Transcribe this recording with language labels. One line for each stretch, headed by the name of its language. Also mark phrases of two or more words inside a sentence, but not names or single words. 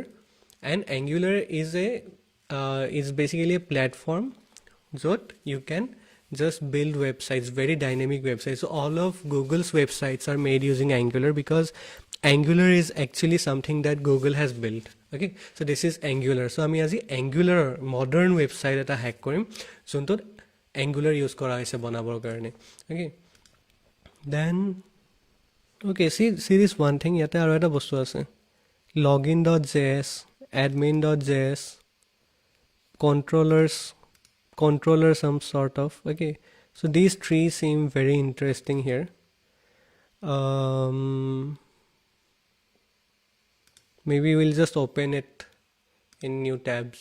English: And Angular is basically a platform that you can just build websites, very dynamic websites. So all of Google's websites are made using Angular because Angular is actually something that Google has built. Okay, so this is Angular. So
Assamese: আমি আজি
English: Angular modern website
Assamese: এটা hack কৰিম যোনটোত Angular use কৰা হৈছে বনাবৰ কাৰণে.
English: Okay, then okay, see this one thing,
Assamese: ইয়াতে আৰু এটা বস্তু আছে,
English: login.js, admin.js, controller some sort of. Okay, so these three seem very interesting here. Maybe we'll just open it in new tabs.